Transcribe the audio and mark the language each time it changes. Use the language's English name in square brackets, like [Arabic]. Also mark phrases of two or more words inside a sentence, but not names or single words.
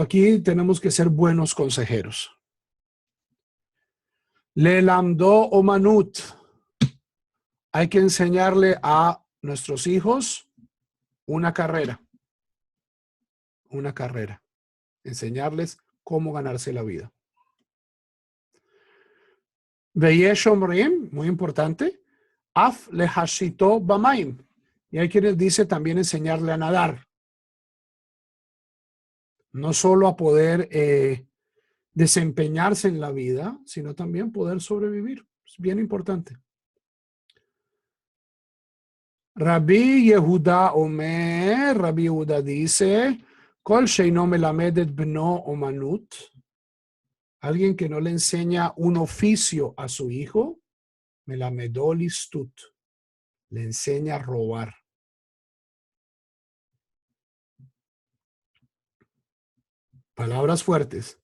[Spanish] Aquí tenemos que ser buenos consejeros. [Hebrew] ללמדו אומנות. [Spanish] Hay que enseñarle a nuestros hijos una carrera. Una carrera. Enseñarles cómo ganarse la vida. [Hebrew] ויש אומרים, [Spanish] muy importante. [Hebrew] אף להשיטו במים. [Spanish] Y hay quienes dice también enseñarle a nadar. No solo a poder desempeñarse en la vida, sino también poder sobrevivir. Es bien importante. [Hebrew] רבי יהודה אומר, [Spanish] Rabbi Yehuda dice, [Hebrew] כל שאינו מלמד את בנו אומנות, [Spanish] alguien que no le enseña un oficio a su hijo, [Hebrew] מלמדו ליסטות, [Spanish] le enseña a robar. Palabras fuertes.